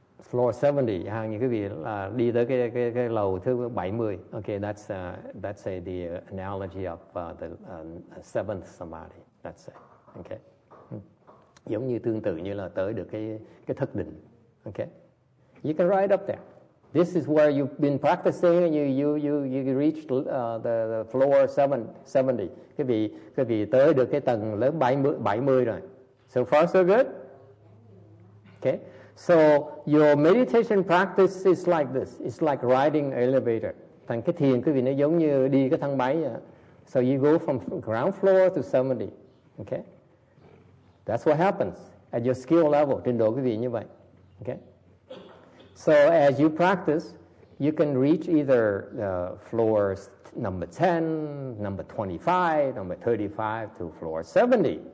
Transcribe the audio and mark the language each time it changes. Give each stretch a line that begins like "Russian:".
English: Floor 70,
Vietnamese: như quý vị là đi tới cái lầu thứ 70.
English: Okay, that's the analogy of the seventh samadhi. That's it. Okay.
Vietnamese: Giống như tương tự như là tới được cái thất định.
English: Okay. You can ride up there. This is where you've been practicing and you reached the floor 70.
Vietnamese: Quý vị tới được cái tầng lớn 70 rồi.
English: So far so good. Okay. So your meditation practice is like this. It's like riding an elevator.
Vietnamese: Thành cái thiền quý vị nó giống như đi cái thang máy.
English: So you go from ground floor to 70. Okay. That's what happens at your skill level.
Vietnamese: Trình độ quý vị như vậy.
English: Okay. So as you practice, you can reach either floor number 10, number 25, number 35 to floor 70.